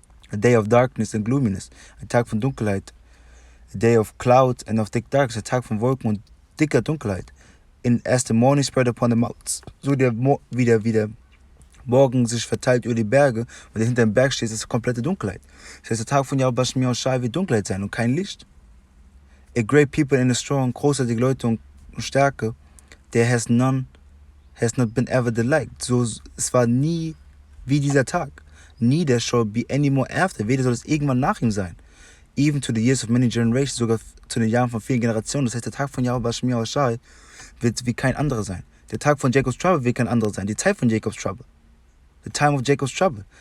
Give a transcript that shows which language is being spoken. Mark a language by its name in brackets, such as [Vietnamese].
[English] A day of darkness and gloominess, [German] ein Tag von Dunkelheit. [English] A day of clouds and of thick darkness, [German] ein Tag von Wolken und dicker Dunkelheit. [English] As the morning spread upon the mountains, [German] so wie der Morgen sich verteilt über die Berge und der hinter dem Berg steht, ist komplette Dunkelheit. Das heißt, der Tag von YAHWAH wird Dunkelheit sein und kein Licht. [English] A great people in a strong, [German] großartige Leute und Stärke, [English] there has not been ever the like. [German] So, es war nie wie dieser Tag. [English] Neither shall be any more after. [German] Weder soll es irgendwann nach ihm sein. [English] Even to the years of many generations, [German] sogar zu den Jahren von vielen Generationen. Das heißt, der Tag von YAHWAH wird wie kein anderer sein. Der Tag von Jacob's Trouble wird kein anderer sein. Die Zeit von Jacob's Trouble. [English] The time of Jacob's Trouble.